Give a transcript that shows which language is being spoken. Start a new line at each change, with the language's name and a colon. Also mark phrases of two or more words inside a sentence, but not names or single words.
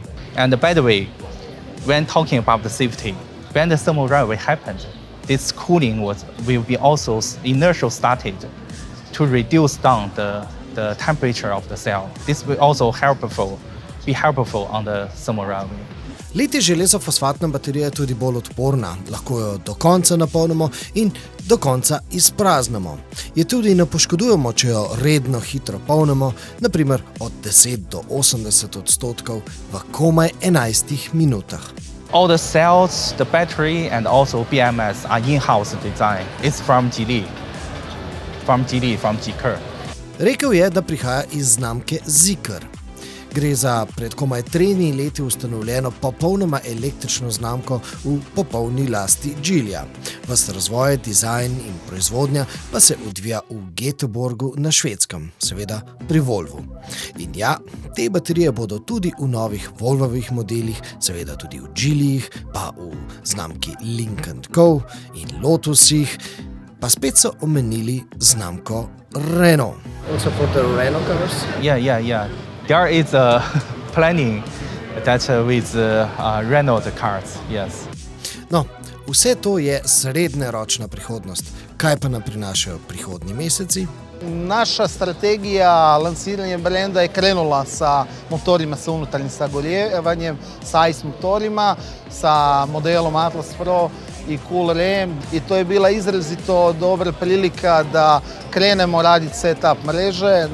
English: And by the way, when talking about the safety, when the thermal railway happened, this cooling will be also inertial started to reduce down the temperature of the cell. This will also be helpful on the thermal railway.
Slovenian: Litij železofosfatna baterija je tudi bolj odporna, lahko jo do konca napolnimo in do konca izpraznimo. Je tudi ne poškodujemo, če jo redno hitro polnimo, naprimer od 10 do 80% v komaj 11 minutah.
English: All the cells, the battery and also BMS are in-house design. It's from Geelyje, from Geelyje.
Slovenian: Rekel je, da prihaja iz znamke Zeekr. Gre za pred komaj 3 leti ustanovljeno popolnoma električno znamko v popolni lasti Geelyja. Ves razvoj, dizajn in proizvodnja pa se odvija v Göteborgu na Švedskem, seveda pri Volvu. In ja, te baterije bodo tudi v novih Volvovih modelih, seveda tudi v Geelyjih, pa v znamki Lynk & Co in Lotusih, pa spet so omenili znamko Renault.
English: Also for the Renault cars? Yeah. There is a planning that with Renault cars, yes.
Slovenian: No, vse to je srednjeročna prihodnost. Kaj pa nam prinašajo prihodnji meseci?
Croatian: Naša strategija lansiranja brenda je krenula sa motorima sa unutarnjim sagorijevanjem, sa ICE motorima, sa modelom Atlas Pro i Cool Rem, i to je bila izrazito dobra prilika da krenemo raditi setup mreže.